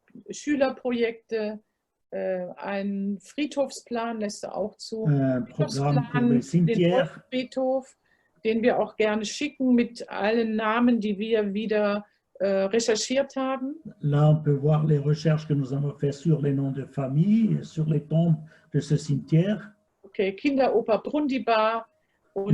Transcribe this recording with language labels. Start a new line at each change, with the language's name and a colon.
German: Schülerprojekte, ein Friedhofsplan lässt er auch zu.
French: Un programme pour les
German: Den
French: cimetières.
German: Friedhof, den wir auch gerne schicken mit allen Namen, die wir wieder recherchiert haben.
French: Là, on peut voir les recherches que nous avons faites sur les noms de famille, sur les tombes de ce cimetière.
German: Okay, Kinderoper Brundibar und